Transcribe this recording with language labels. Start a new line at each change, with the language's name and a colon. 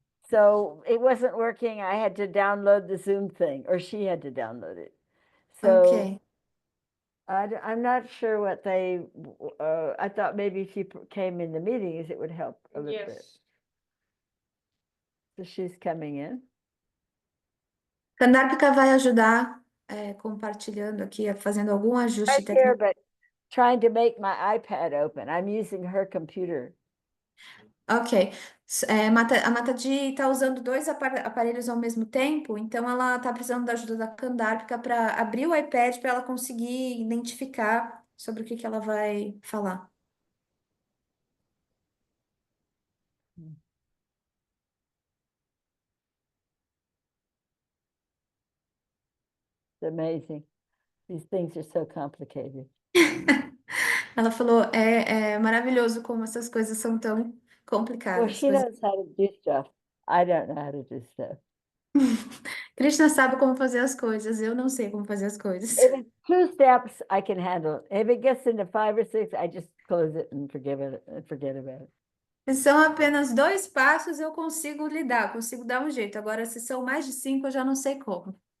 English: so it wasn't working. I had to download the Zoom thing, or she had to download it. So Okay. I'm not sure what they, I thought maybe if you came in the meetings, it would help a little bit. Yes. So she's coming in.
Portuguese: Kandárpika vai ajudar compartilhando aqui, fazendo algum ajuste
English: Right here,
Portuguese: técnico.
English: but trying to make my iPad open. I'm using her computer. Ok.
Portuguese: A Matadi está usando dois aparelhos ao mesmo tempo, então ela está precisando da ajuda da Kandárpika para abrir o iPad para ela conseguir identificar sobre o que ela vai falar.
English: It's amazing. These things are so complicated.
Portuguese: Ela falou, é maravilhoso como essas coisas são tão
English: Well,
Portuguese: complicadas.
English: she knows how to do stuff. I don't know how to do stuff.
Portuguese: Krishna sabe como fazer as coisas, eu não sei como fazer as coisas. If it's 2 steps, I can handle it. If it gets into 5 or 6, I just close it and forget about it. Se são apenas 2 passos, eu consigo lidar, consigo dar um jeito. Agora, se são mais de 5, eu já não sei como.